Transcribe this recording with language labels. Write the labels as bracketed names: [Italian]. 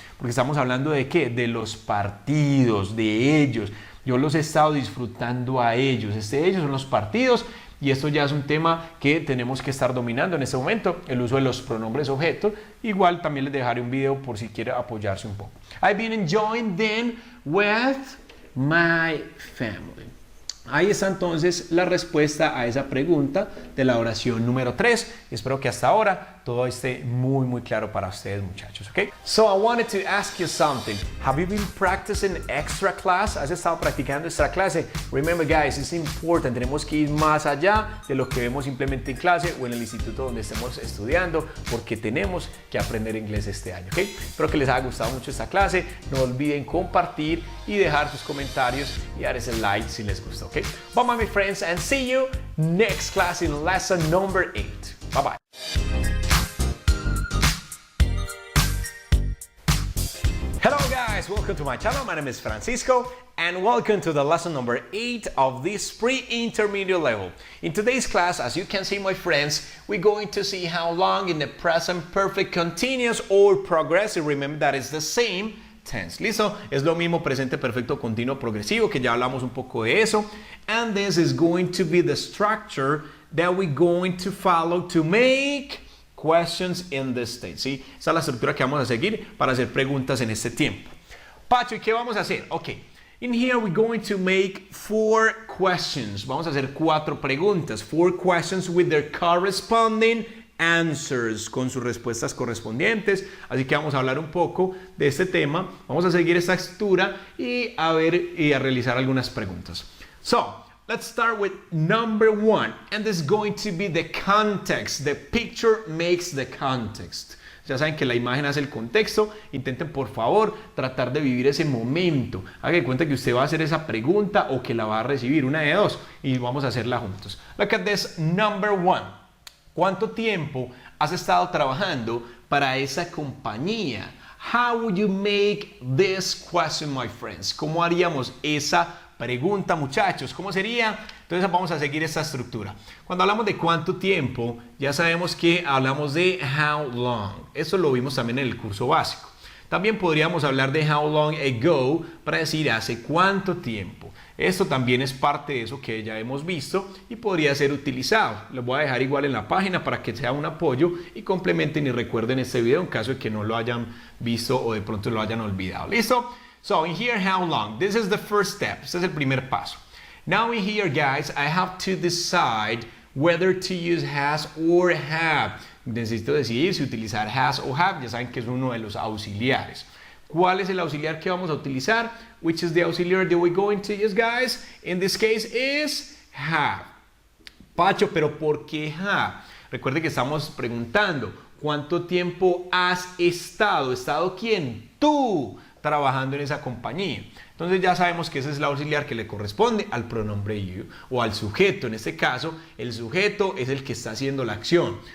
[Spanish] Porque estamos hablando de ¿qué? De los partidos, de ellos. Yo los he estado disfrutando a ellos. Ellos son los partidos. Y esto ya es un tema que tenemos que estar dominando en este momento, el uso de los pronombres objetos. Igual también les dejaré un video por si quiere apoyarse un poco. [English] I've been enjoying them with my family. [Spanish] Ahí está entonces la respuesta a esa pregunta de la oración número 3. Espero que hasta ahora todo esté muy claro para ustedes, muchachos, ¿ok? [English] So I wanted to ask you something. Have you been practicing extra class? [Spanish] ¿Has estado practicando extra clase? [English] Remember, guys, it's important. [Spanish] Tenemos que ir más allá de lo que vemos simplemente en clase o en el instituto donde estemos estudiando, porque tenemos que aprender inglés este año, ¿ok? Espero que les haya gustado mucho esta clase. No olviden compartir y dejar sus comentarios y dar ese like si les gustó, ¿ok? [English] Bye, my friends, and see you next class in lesson number 8. Bye-bye. Hello guys, welcome to my channel. My name is Francisco and welcome to the lesson number 8 of this pre-intermediate level. In today's class, as you can see, my friends, we're going to see how long in the present perfect continuous or progressive, remember that is the same tense. [Spanish] ¿Listo? Es lo mismo presente perfecto continuo progresivo, que ya hablamos un poco de eso. [English] And this is going to be the structure that we're going to follow to make questions in this state. [Spanish] ¿Sí? Esa es la estructura que vamos a seguir para hacer preguntas en este tiempo. Pacho, ¿y qué vamos a hacer? Ok. [English] In here we're going to make 4 questions. [Spanish] Vamos a hacer 4 preguntas. [English] 4 questions with their corresponding answers, [Spanish] con sus respuestas correspondientes. Así que vamos a hablar un poco de este tema. Vamos a seguir esta estructura y a ver y a realizar algunas preguntas. [English] So, let's start with number 1, and this is going to be the context. The picture makes the context. [Spanish] Ya saben que la imagen hace el contexto. Intenten, por favor, tratar de vivir ese momento. Haga de cuenta que usted va a hacer esa pregunta o que la va a recibir, una de dos, y vamos a hacerla juntos. [English] Look at this, number 1. [Spanish] ¿Cuánto tiempo has estado trabajando para esa compañía? [English] How would you make this question, my friends? [Spanish] ¿Cómo haríamos esa pregunta, muchachos? ¿Cómo sería? Entonces vamos a seguir esta estructura. Cuando hablamos de cuánto tiempo, ya sabemos que hablamos de how long. Eso lo vimos también en el curso básico. También podríamos hablar de how long ago para decir hace cuánto tiempo. Esto también es parte de eso que ya hemos visto y podría ser utilizado. Lo voy a dejar igual en la página para que sea un apoyo y complementen y recuerden este video en caso de que no lo hayan visto o de pronto lo hayan olvidado. ¿Listo? [English] So in here, how long? This is the first step. [Spanish] Este es el primer paso. [English] Now in here, guys, I have to decide whether to use has or have. [Spanish] Necesito decidir si utilizar has o have. Ya saben que es uno de los auxiliares. ¿Cuál es el auxiliar que vamos a utilizar? [English] Which is the auxiliary that we're going to use, guys? In this case is have. Pacho, [Spanish] pero ¿por qué have? Recuerde que estamos preguntando, ¿cuánto tiempo has estado? ¿Estado quién? Tú. trabajando en esa compañía. Entonces ya sabemos que esa es la auxiliar que le corresponde al pronombre you o al sujeto. En este caso, el sujeto es el que está haciendo la acción.